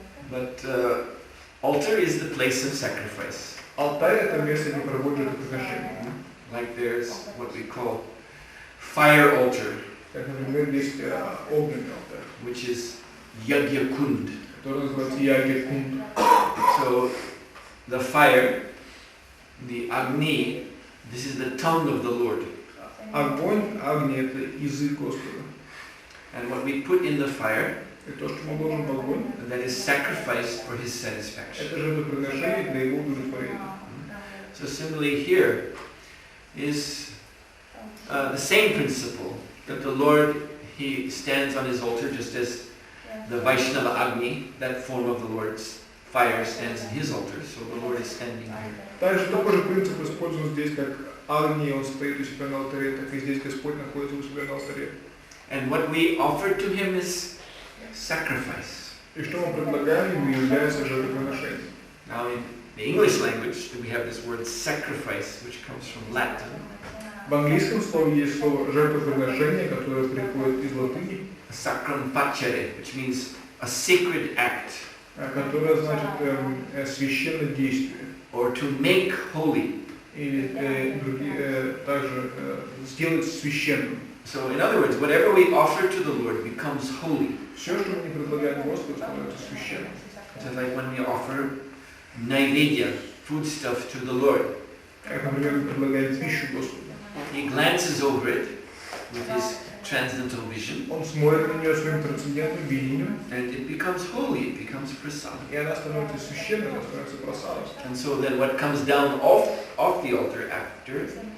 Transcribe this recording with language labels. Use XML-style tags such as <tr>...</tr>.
<en>But altar is the place of sacrifice.</en> <ru>Алтарь — это место, где проводят жертвоприношения.</ru> <en>Like there's what we call fire altar,</en> <ru>Как, например, есть огненный алтарь,</ru> <en>which is yagya kund.</en> <ru>который называется ягья-кунд.</ru> <en>So the fire, the agni, this is the tongue of the Lord.</en> <ru>Огонь, агни — это язык Господа.</ru> <en>And what we put in the fire,</en> <ru>И то, что мы вложим в огонь,</ru> <en>that is sacrificed for His satisfaction.</en> <ru>это жертвоприношение для его удовлетворения.</ru> <en>So similarly here is the same principle, that the Lord, He stands on His altar just as the Vaishnava Agni, that form of the Lord's fire, stands in His altar. So the Lord is standing here.</en> <ru>Также такой же принцип использован здесь, как Агни, он стоит у себя на алтаре, так и здесь Господь находится у себя на алтаре.</ru> <en>And what we offer to Him is sacrifice.</en> <ru>И что мы предлагаем ему, является жертвоприношением.</ru> <en>Now in the English language, we have this word sacrifice, which comes from Latin.</en> <ru>В английском слове есть слово жертвоприношение, которое приходит из латыни,</ru> <la>Sacrum facere,</la> <en>which means a sacred act,</en> <ru>которое значит священное действие.</ru> <en>or to make holy.</en> <ru>Или также сделать священным.</ru> <en>So in other words, whatever we offer to the Lord becomes holy.</en> <ru>Все, что мы не предлагаем Господу, становится священным.</ru> <en>Just like when we offer naivedya, foodstuff, to the Lord.</en> <ru>Как, например, мы предлагаем пищу Господу.</ru> <en>He glances over it with his transcendental vision,</en> <ru>Он смотрит на нее своим трансцендентным видением,</ru> <en>and it becomes holy, it becomes prasad.</en> <ru>и она становится священной, она становится просадом.</ru> <en>And so then what comes down off the altar after</en>